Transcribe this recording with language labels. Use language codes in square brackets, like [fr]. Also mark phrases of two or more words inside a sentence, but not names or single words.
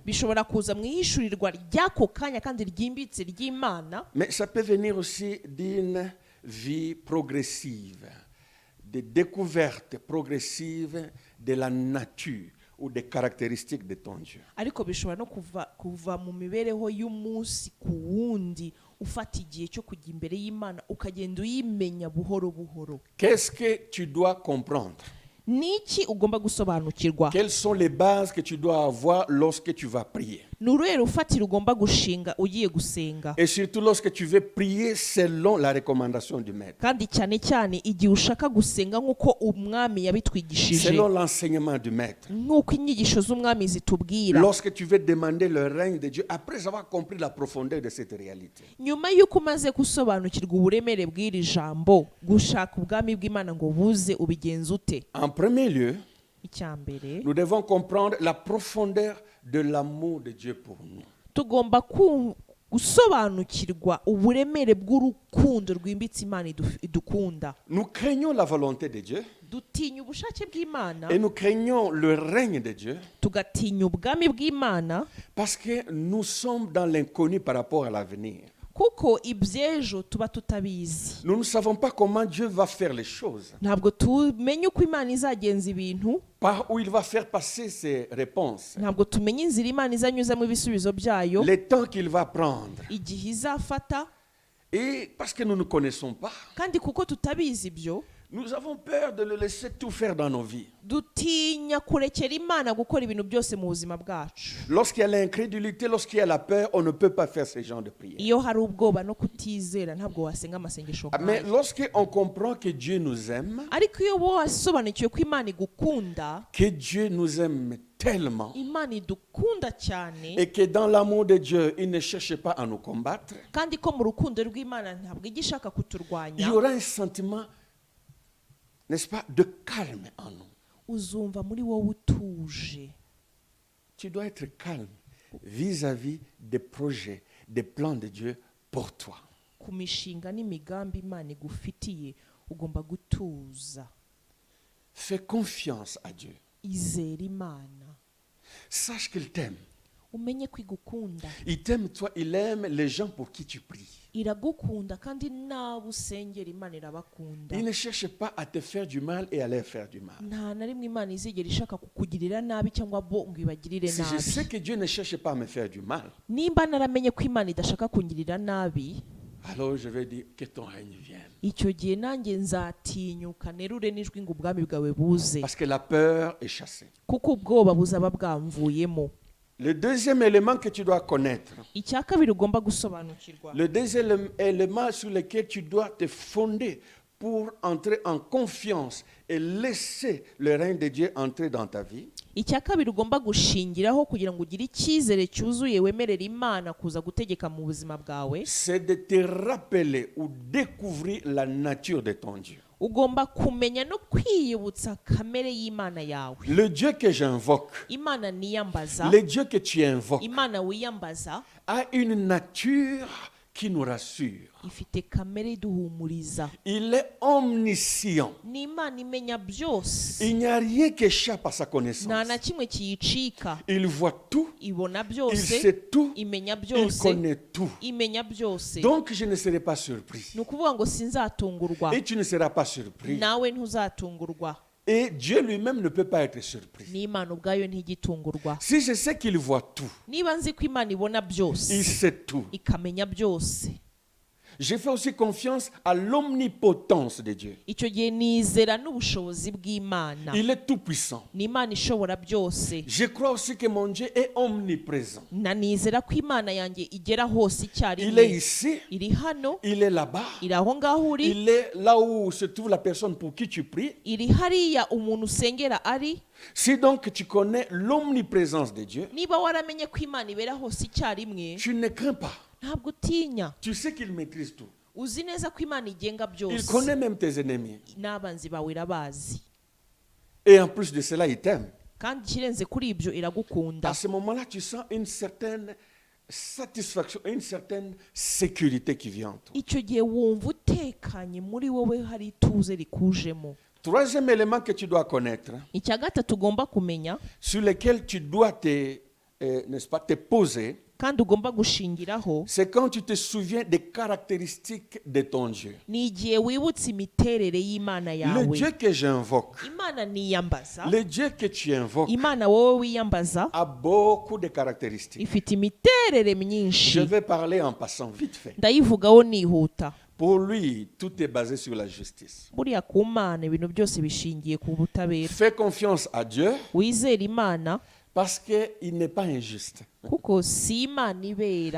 [rw] Bishobora kuza mu ihishurirwa ry'ako kanya kandi ryimbitse ry'Imana, [fr] mais ça peut venir aussi d'une vie progressive, de découverte progressive de la nature ou des caractéristiques de ton Dieu. [rw] ariko bishobora no kuva mu mibereho y'umunsi ku wundi ufata igihe cyo kujya imbere y'Imana ukagenda uyimenya buhoro buhoro. [fr] Qu'est-ce que tu dois comprendre? [rw] Niki ugomba gusobanukirwa? [fr] Quelles sont les bases que tu dois avoir lorsque tu vas prier? [rw] Ni uruhe rufatiro ugomba gushinga ugiye gusenga? [fr] Et surtout lorsque tu veux prier selon la recommandation du maître, [rw] Kandi cyane cyane igihe ushaka gusenga nk'uko umwami yabitwigishije, [fr] selon l'enseignement du maître. [rw] nk'uko inyigisho z'umwami zitubwira. [fr] Lorsque tu veux demander le règne de Dieu, après avoir compris la profondeur de cette réalité. [rw] Nyuma y'uko umaze gusobanukirwa uburemere bw'iri jambo, gushaka ubwami bw'Imana ngo buze ubigenza ute? [fr] En premier lieu, [rw] icya mbere [fr] nous devons comprendre la profondeur de l'amour de Dieu pour nous. [rw] tugomba gusobanukirwa uburemere bw'urukundo rwimbitse Imana idukunda. [fr] Nous craignons la volonté de Dieu [rw] Dutinya ubushake bw'Imana, [fr] et nous craignons le règne de Dieu [rw] tugatinya ubwami bw'Imana, [fr] parce que nous sommes dans l'inconnu par rapport à l'avenir. [rw] kuko iby'ejo tuba tutabizi. [fr] Nous ne savons pas comment Dieu va faire les choses, [rw] Ntabwo tumenye uko Imana izagenza ibintu, [fr] par où il va faire passer ses réponses, [rw] ntabwo tumenya inzira Imana izanyuzamo ibisubizo byayo, [fr] les temps qu'il va prendre. [rw] igihe izafata, [fr] Et parce que nous ne connaissons pas, [rw] kandi kuko tutabizi ibyo, [fr] nous avons peur de le laisser tout faire dans nos vies. [rw] dutinya kurekera Imana gukora ibintu byose mu buzima bwacu. [fr] Lorsqu'il y a l'incrédulité, lorsqu'il y a la peur, on ne peut pas faire ce genre de prière. [rw] Iyo hari ubwoba no kutizera ntabwo wasenga amasengesho [fr] Mais [rw] nk'ayo. [fr] lorsqu'on comprend que Dieu nous aime, [rw] Ariko iyo wasobanukiwe ko Imana igukunda, [fr] que Dieu nous aime tellement, [rw] Imana idukunda cyane, [fr] et que dans l'amour de Dieu, il ne cherche pas à nous combattre, [rw] kandi ko mu rukundo rw'Imana ntabwo ijya ishaka [fr] il [rw] kuturwanya, [fr] y aura un sentiment, n'est-ce pas, de calme en nous. [rw] uzumva muri wowe utuje. [fr] Tu dois être calme vis-à-vis des projets, des plans de Dieu pour toi. [rw] Ku mishinga n'imigambi Imana igufitiye ugomba gutuza. [fr] Fais confiance à Dieu. [rw] Izera Imana, [fr] Sache qu'il t'aime. [rw] umenye ko igukunda. [fr] Il t'aime toi, il aime les gens pour qui tu pries. [rw] Iragukunda kandi n'abo usengera Imana irabakunda. [fr] Il ne cherche pas à te faire du mal et à leur faire du mal. [rw] Nta na rimwe Imana izigera ishaka kukugirira nabi cyangwa bo ngo ibagirire [fr] Si je sais [rw] nabi. [fr] que Dieu ne cherche pas à me faire du mal, [rw] Nimba naramenye ko Imana idashaka kungirira nabi, [fr] alors je vais dire que ton règne vienne. [rw] icyo gihe nanjye nzatinyuka nerure n'ijwi ngo ubwami bwawe buze, [fr] Parce que la peur est chassée. [rw] kuko ubwoba buzaba bwamvuyemo. [fr] Le deuxième élément que tu dois connaître, [rw] Icya kabiri ugomba gusobanukirwa, [fr] le deuxième élément sur lequel tu dois te fonder pour entrer en confiance et laisser le règne de Dieu entrer dans ta vie, [rw] icya kabiri ugomba gushingiraho kugira ngo ugire icyizere cyuzuye wemerera Imana kuza gutegeka mu buzima bwawe, [fr] c'est de te rappeler ou découvrir la nature de ton Dieu. [rw] ugomba kumenya no kwiyibutsa kamere y'Imana yawe. [fr] Le Dieu que j'invoque, [rw] Imana niyambaza, [fr] le Dieu que tu invoques, [rw] Imana wiyambaza [fr] a une nature qui nous rassure. [rw] ifite kamere iduhumuriza. [fr] Il est omniscient. [rw] Ni Imana imenya byose, [fr] Il n'y a rien qui échappe à sa [rw] nta [fr] connaissance. [rw] na kimwe kiyicika. [fr] Il voit tout, [rw] Ibona [fr] il [rw] byose, [fr] sait tout, [rw] imenya [fr] il [rw] byose, [fr] connaît tout. [rw] imenya byose. [fr] Donc je ne serai pas surpris. [rw] Ni ukuvuga ngo sinzatungurwa, [fr] Et tu ne seras pas surpris. [rw] nawe ntuzatungurwa. [fr] Et Dieu lui-même ne peut pas être surpris. [rw] N'Imana ubwayo ntigitungurwa. [fr] Si je sais qu'il voit tout, [rw] Niba nzi ko Imana ibona [fr] il [rw] byose, [fr] sait tout. [rw] ikamenya byose, [fr] Je fais aussi confiance à l'omnipotence de Dieu. [rw] icyo gihe nizera n'ubushobozi bw'Imana. [fr] Il est tout puissant. [rw] Ni Imana ishobora byose. [fr] Je crois aussi que mon Dieu est omniprésent. [rw] Na nizera ko Imana yanjye igera hose [fr] Il est [rw] icyarimwe. [fr] ici, [rw] Iri hano, [fr] il est là-bas, [rw] iri aho ngaho uri, [fr] il est là où se trouve la personne pour qui tu pries. [rw] iri hariya umuntu usengera ari. [fr] Si donc tu connais l'omniprésence de Dieu, [rw] Niba waramenye ko Imana ibera hose icyarimwe, [fr] tu ne crains pas. [rw] ntabwo utinya. [fr] Tu sais qu'il maîtrise tout. [rw] Uzi neza ko Imana igenga [fr] Il [rw] byose. [fr] connaît même tes ennemis. [rw] N'abanzi bawe irabazi. [fr] Et en plus de cela, il t'aime. [rw] Kandi ikirenze kuri ibyo iragukunda. [fr] À ce moment-là, tu sens une certaine satisfaction, une certaine sécurité qui vient en toi. [rw] Icyo gihe wumva utekanye muri wowe hari ituze rikujemo. [fr] Troisième élément que tu dois connaître, [rw] Icya gatatu ugomba kumenya [fr] sur lequel tu dois n'est-ce pas, te poser, [rw] kandi ugomba gushingiraho, [fr] c'est quand tu te souviens des caractéristiques de ton Dieu. [rw] ni igihe wibutse imiterere y'Imana [fr] Le [rw] yawe. [fr] Dieu que j'invoque, [rw] Imana niyambaza, [fr] le Dieu que tu invoques, [rw] Imana wowe wiyambaza [fr] a beaucoup de caractéristiques. [rw] ifite imiterere [fr] Je [rw] myinshi. [fr] vais parler en passant vite fait. [rw] Ndayivugaho nihuta. [fr] Pour lui, tout est basé sur la justice. [rw] Buriya ku Mana ibintu byose bishingiye ku butabera. [fr] Fais confiance à Dieu [rw] Wizera Imana [fr] parce qu'il n'est pas injuste. [rw] kuko si Imana ibera.